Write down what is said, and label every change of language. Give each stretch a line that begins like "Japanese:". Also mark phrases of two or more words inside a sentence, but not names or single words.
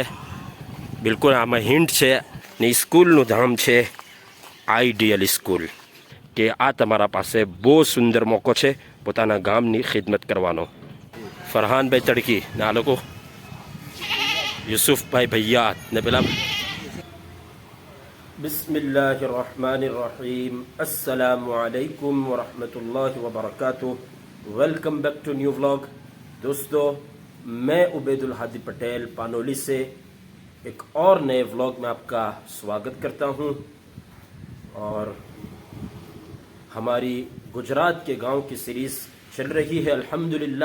Gujarati: બિલકુલ આમાં હિન્ટ છે ને. સ્કૂલનું નામ છે આઈડિયલ સ્કૂલ. કે આ તમારા પાસે બહુ સુંદર મોકો છે પોતાના ગામની ખિદમત કરવાનો. ફરહાનભાઈ તડકી ને આ લોકો યુસુફભાઈ ભૈયા ને પેલા.
Arabic: بسم الله الرحمن الرحيم. السلام عليكم ورحمة الله وبركاته.
English: Welcome back to new vlog.
Hindi: दोस्तों, मैं उबैदुल हादी पटेल पानोली से एक और नए व्लॉग में आपका स्वागत करता हूं. और हमारी गुजरात के गांव की सीरीज़ चल रही है अल्हम्दुलिल्लाह.